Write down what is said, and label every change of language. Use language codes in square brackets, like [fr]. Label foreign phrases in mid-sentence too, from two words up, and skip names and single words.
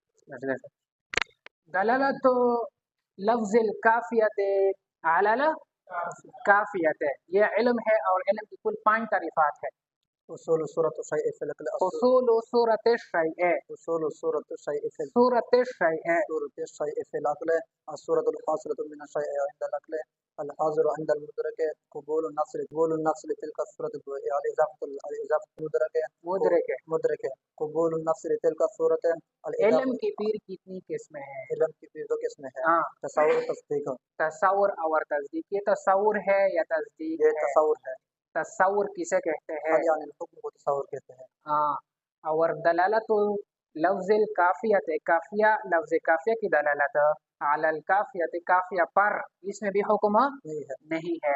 [ar] دلالت لفظ الکافیت علی الکافیت، [ur] یہ علم ہے اور علم کی کل 5 تعریفات ہے۔ [ar] اصول صورت الشیء فی العقل، اصول صورت الشیء، اصول صورت الشیء فی صورت الشیء، صورت الشیء فی العقل، الصورت الحاصلة من الشیء عند العقل، الحاضر عند المدرک، قبول النفس لتلك الصورت، الاضافة مدرک، قبول النفس لتلك الصورت، [ur] علم کی پھر کتنی قسمیں ہیں؟ علم کی پھر 2 قسمیں ہیں، ہاں، تصور تصدیق، تصور اور تصدیق۔ یہ تصور ہے یا تصدیق یہ ہے؟ تصور ہے، تصور کسے کہتے ہیں؟ یعنی الحکم کو تصور کہتے ہیں۔ ہاں، اور [ar] دلالت لفظ الکافیت، [ur] کافیہ، لفظ کافیہ کی دلالت [ar] علی الکافیت، [ur] کافیہ پر، اس میں بھی حکم نہیں ہے۔